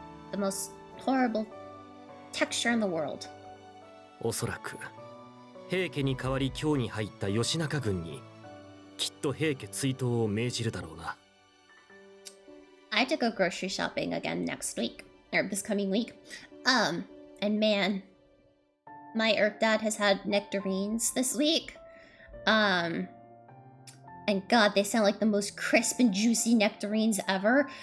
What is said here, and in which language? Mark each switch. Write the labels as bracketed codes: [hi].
[en] The most horrible texture in the world. [ja] おそらく平家に代わり京に入った義仲軍にきっと平家追討を命じるだろうな。 [en] I have to go grocery shopping again next week, or this coming week. And man, my Earth Dad has had nectarines this week. And God, they sound like the most crisp and juicy nectarines ever.